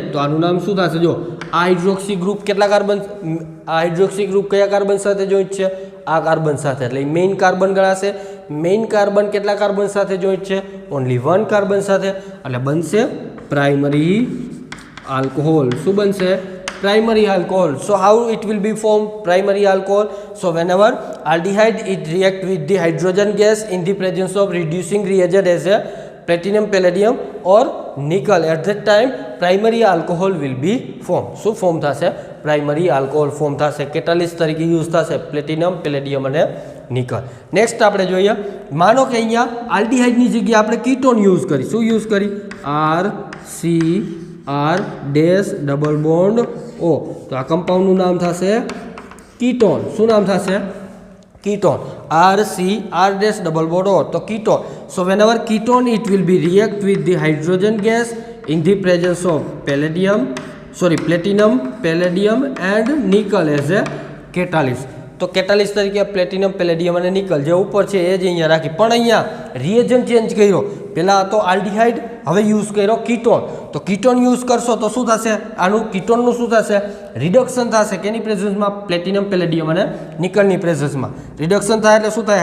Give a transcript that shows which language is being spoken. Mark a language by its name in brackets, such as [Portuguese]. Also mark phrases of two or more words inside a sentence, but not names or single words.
[Gujarati] તો આનું નામ શું થશે? જો આ [English] hydroxy group [Gujarati] કેટલા કાર્બન? આ [English] hydroxy group [Gujarati] કયા કાર્બન સાથે જોઈન્ટ છે? આ કાર્બન સાથે. એટલે [English] main carbon [Gujarati] ગણાશે. [English] main carbon [Gujarati] કેટલા કાર્બન સાથે જોઈન્ટ છે? [English] only one [Gujarati] કાર્બન સાથે. એટલે બનશે [English] primary alcohol. [Gujarati] શું બનશે? [English] Primary alcohol. So how it will be formed? Primary alcohol. So whenever aldehyde it react with the hydrogen gas in the presence of reducing reagent as a platinum, palladium or nickel, at that time primary alcohol will be formed. So form [Gujarati] થશે [English] primary alcohol form [Gujarati] થશે. catalyst તરીકે યુઝ થશે [English] platinum, palladium [Gujarati] અને નિકલ. નેક્સ્ટ આપણે જોઈએ. માનો કે અહીંયા આલ્ડીહાઇડની જગ્યાએ આપણે [English] ketone use [Gujarati] કરી. શું યુઝ કરી? [English] RCR dash double bond O. [Gujarati] તો આ કમ્પાઉન્ડનું નામ થશે કીટોન. શું નામ થશે? કીટોન. [English] RCR dash double bond O. [Gujarati] તો કીટોન. [English] સો whenever ketone it will be react with the hydrogen gas in the presence of platinum, palladium and nickel as a catalyst. [Gujarati] તો કેટાલિસ્ટ તરીકે [English] platinum, palladium [Gujarati] અને નિકલ જે ઉપર છે એ જ અહીંયા રાખી. પણ અહીંયા [English] reagent change [Gujarati] કર્યો. પહેલાં તો આલ્ડીહાઇડ, હવે યુઝ કર્યો કીટોન. તો [English] ketone use [Gujarati] કરશો તો શું થશે? આનું કીટોનનું શું થશે? રિડક્શન થશે. કેની પ્રેઝન્સમાં? [English] platinum, palladium [Gujarati] અને નિકલની પ્રેઝન્સમાં રિડક્શન થાય એટલે શું થાય?